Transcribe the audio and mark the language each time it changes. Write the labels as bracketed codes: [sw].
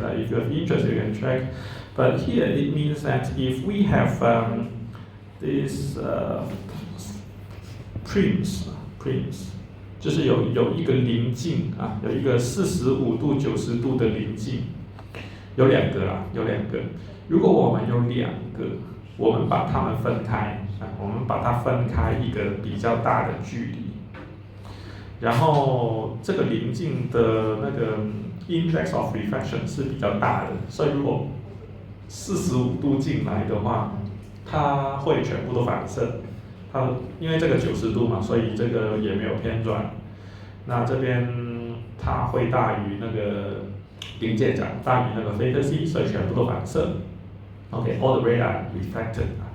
[en] If you have interest, you can check. But here it means that if we have this prims， [zh] 就是有一个棱镜啊，有一个45度、90度的棱镜，有两个。如果我们有两个，我们把它们分开，我们把它分开一个比较大的距离，然后这个棱镜的那个 index of refraction 是比较大的，所以如果45度进来的话，它会全部都反射。因为这个90度嘛，所以这个也没有偏转。那这边它会大于那个临界角，大于那个 theta c， 所以全部都反射。 [en] Okay, all the rays are reflected.